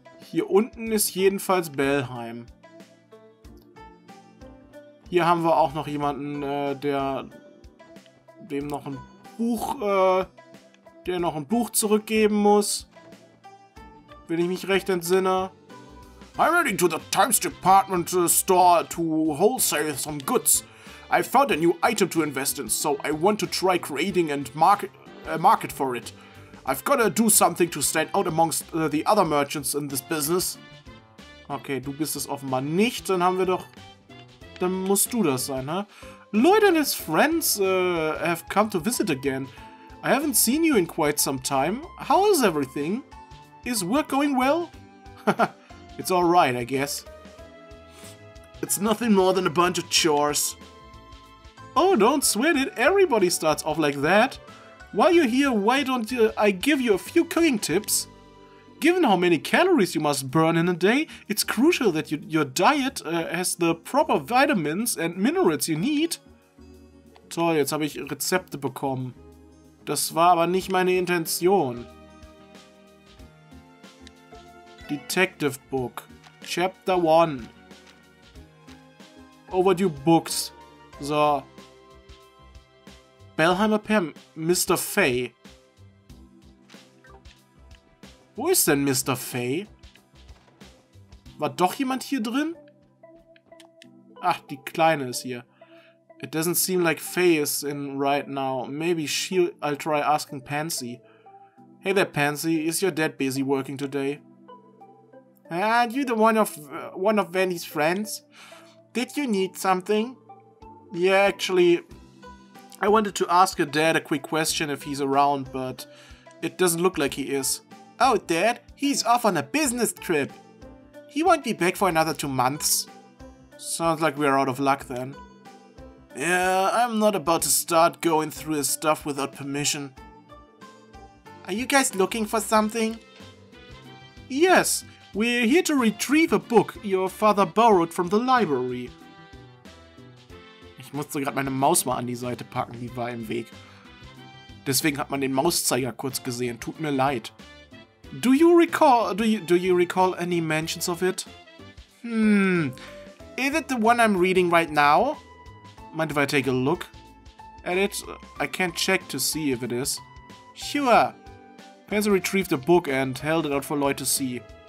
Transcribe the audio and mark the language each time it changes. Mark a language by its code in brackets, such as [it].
[de] Hier unten ist jedenfalls Bellheim. Hier haben wir auch noch jemanden, dem noch ein Buch, der noch ein Buch zurückgeben muss. Wenn ich mich recht entsinne. [en] I'm heading to the Times Department store to wholesale some goods. I found a new item to invest in, so I want to try creating and market for it. I've gotta do something to stand out amongst the other merchants in this business. [de] Okay, du bist es offenbar nicht, dann haben wir doch... Dann musst du das sein, huh? [en] Lloyd and his friends have come to visit again. I haven't seen you in quite some time. How is everything? Is work going well? It's alright, I guess. It's nothing more than a bunch of chores. Oh, don't sweat it. Everybody starts off like that. While you're here, why don't I give you a few cooking tips? Given how many calories you must burn in a day, it's crucial that your diet has the proper vitamins and minerals you need. [de] Toll, jetzt habe ich Rezepte bekommen. Das war aber nicht meine Intention. [en] Detective Book. Chapter 1. Overdue Books. So. Bellheimer per Mr. Fay. [de] Wo ist denn Mr. Fay? War doch jemand hier drin? Ach, die Kleine ist hier. [en] It doesn't seem like Fay is in right now. Maybe I'll try asking Pansy. Hey there, Pansy. Is your dad busy working today? Aren't you the one of Vandy's friends? Did you need something? Yeah, actually, I wanted to ask your dad a quick question if he's around, but it doesn't look like he is. Oh, Dad, he's off on a business trip. He won't be back for another 2 months. Sounds like we're out of luck then. Yeah, I'm not about to start going through his stuff without permission. Are you guys looking for something? Yes, we're here to retrieve a book your father borrowed from the library. [de] Ich musste gerade meine Maus mal an die Seite packen, die war im Weg. Deswegen hat man den Mauszeiger kurz gesehen, tut mir leid. [en] Do you recall any mentions of it? Is it the one I'm reading right now? Mind if I take a look at it? I can't check to see if it is. Sure. Pansy retrieved the book and held it out for Lloyd to see.